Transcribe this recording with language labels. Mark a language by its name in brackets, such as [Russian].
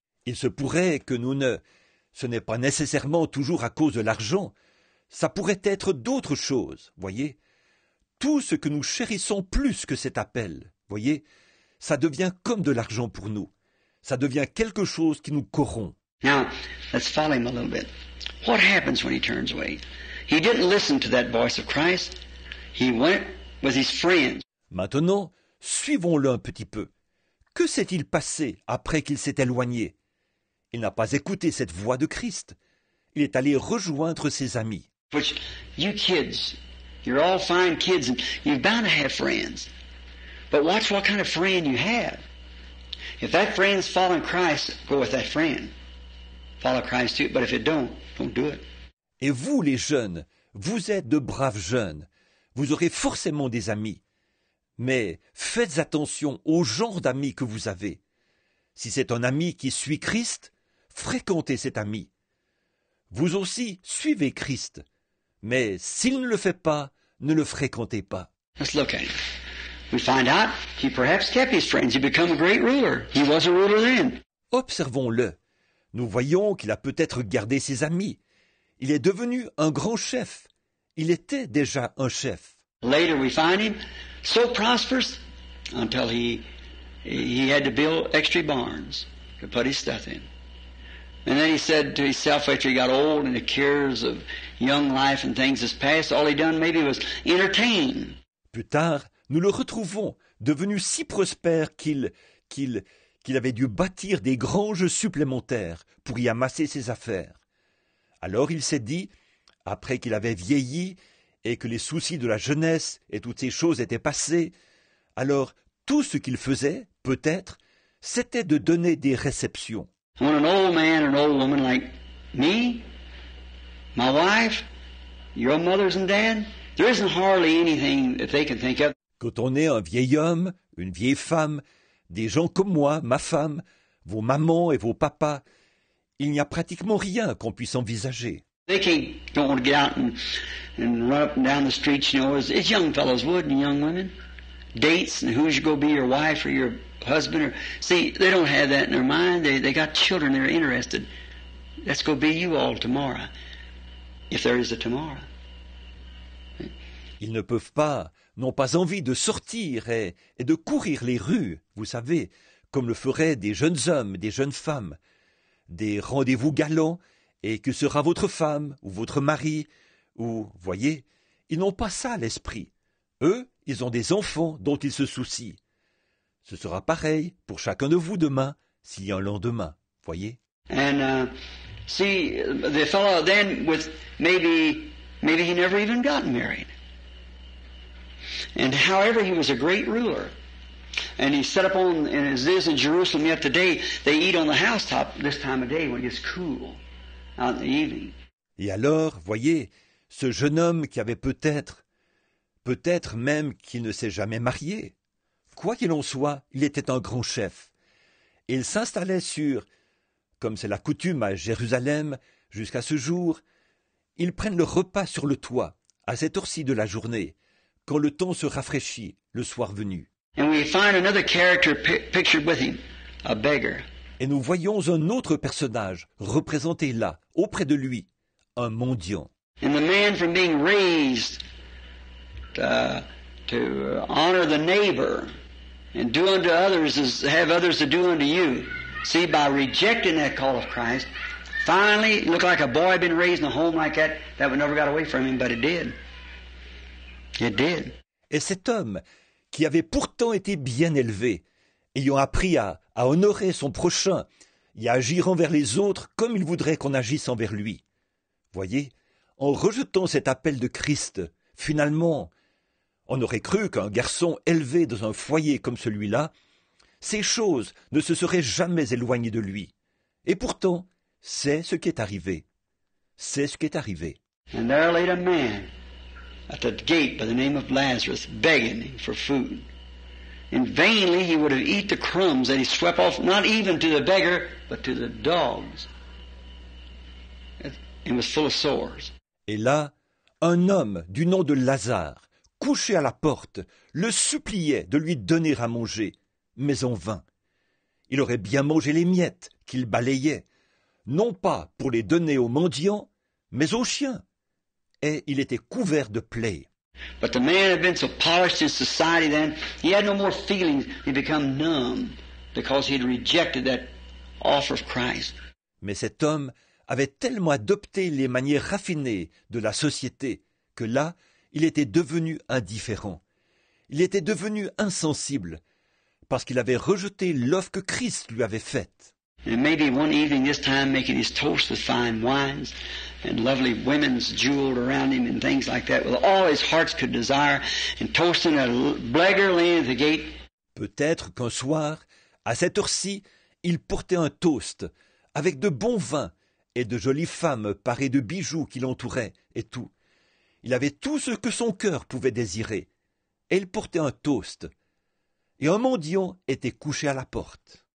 [French] Il se pourrait que ce n'est pas nécessairement toujours à cause de l'argent. Ça pourrait être d'autres choses, voyez. Tout ce que nous chérissons plus que cet appel, voyez, ça devient comme de l'argent pour nous. Ça devient quelque chose qui nous corrompt. [English] Now, let's follow him a little bit. What happens when he turns away? He didn't listen to that voice of Christ. He went with his friends. [French] Maintenant, suivons-le un petit peu. Que s'est-il passé après qu'il s'est éloigné? Il n'a pas écouté cette voix de Christ. Il est allé rejoindre ses amis. [English] Which, you kids, you're all fine kids and you're bound to have friends. But watch what kind of friend you have. If that friend's following Christ, go with that friend. Follow Christ too. But if it don't do it. [French] Et vous, les jeunes, vous êtes de braves jeunes. Vous aurez forcément des amis. Mais faites attention au genre d'amis que vous avez. Si c'est un ami qui suit Christ, fréquentez cet ami. Vous aussi, suivez Christ. Mais s'il ne le fait pas, ne le fréquentez pas. [English] Let's look at him. We find out he perhaps kept his friends. He became a great ruler. He was a ruler then. [French] Observons-le. Nous voyons qu'il a peut-être gardé ses amis. Il est devenu un grand chef. Il était déjà un chef. [English] Later we find him so prosperous until he had to build extra barns to put his stuff in. And then he said to himself after he got old and the cares of young life and things has passed, all he done maybe was entertain. [French] Plus tard, nous le retrouvons, devenu si prospère qu'il qu'il avait dû bâtir des granges supplémentaires pour y amasser ses affaires. Alors il s'est dit, après qu'il avait vieilli et que les soucis de la jeunesse et toutes ces choses étaient passées, alors tout ce qu'il faisait, peut-être, c'était de donner des réceptions. [English] When an old man or an old woman like me, my wife, your mothers and dad, there isn't hardly anything that they can think of. [French] Quand on est un vieil homme, une vieille femme, des gens comme moi, ma femme, vos mamans et vos papas, il n'y a pratiquement rien qu'on puisse envisager. [English] They don't want to get out and run up and down the streets, you know, as young fellows would and young women. Dates and who's going to be your wife or your husband. Or see, they don't have that in their mind. They got children they're interested. That's going to be you all tomorrow, if there is a tomorrow. [French] Ils ne peuvent pas, n'ont pas envie de sortir et de courir les rues, vous savez, comme le feraient des jeunes hommes, des jeunes femmes, des rendez-vous galants, et que sera votre femme ou votre mari, ou, voyez, ils n'ont pas ça à l'esprit. Eux, ils ont des enfants dont ils se soucient. Ce sera pareil pour chacun de vous demain, s'il y a un lendemain, voyez. [English] And see, the fellow then with maybe he never even got married. And however, he was a great ruler. And he set up on, and as it is in Jerusalem yet today, they eat on the housetop this time of day when it gets cool out in the evening. [French] Et alors, voyez, ce jeune homme qui avait peut-être même qu'il ne s'est jamais marié. Quoi qu'il en soit, il était un grand chef. Il s'installait sur, comme c'est la coutume à Jérusalem jusqu'à ce jour, ils prennent le repas sur le toit, à cette heure-ci de la journée, quand le temps se rafraîchit, le soir venu. [English] And we find another character pictured with him, a beggar. [French] Et nous voyons un autre personnage représenté là, auprès de lui, un mendiant. [English] And the man from being raised to honor the neighbor and do unto others as have others to do unto you. See, by rejecting that call of Christ, finally, it looked like a boy had been raised in a home like that would never got away from him, but it did. It did. [French] Et cet homme, qui avait pourtant été bien élevé, ayant appris à honorer son prochain et à agir envers les autres comme il voudrait qu'on agisse envers lui. Voyez, en rejetant cet appel de Christ, finalement, on aurait cru qu'un garçon élevé dans un foyer comme celui-là, ces choses ne se seraient jamais éloignées de lui. Et pourtant, c'est ce qui est arrivé. C'est ce qui est arrivé. [English] And there laid a man at the gate by the name of Lazarus, begging him for food. And vainly he would have eat the crumbs that he swept off, not even to the beggar, but to the dogs. It was full of sores. [French] Et là, un homme du nom de Lazare, couché à la porte, le suppliait de lui donner à manger, mais en vain. Il aurait bien mangé les miettes qu'il balayait, non pas pour les donner aux mendiants, mais aux chiens. Et il était couvert de plaies. [English] But the man had been so polished in society then, he had no more feelings. He become numb because he had rejected that offer of Christ. [French] Mais cet homme avait tellement adopté les manières raffinées de la société que là, il était devenu indifférent. Il était devenu insensible parce qu'il avait rejeté l'offre que Christ lui avait faite. [English] And maybe one evening this time making his toast with fine wines and lovely women's jeweled around him and things like that with all his hearts could desire and toasting a beggar laying at the gate. [French] Peut-être qu'un soir, à cette heure-ci, il portait un toast avec de bons vins et de jolies femmes parées de bijoux qui l'entouraient et tout. Il avait tout ce que son cœur pouvait désirer. Et il portait un toast. Et un mendiant était couché à la porte.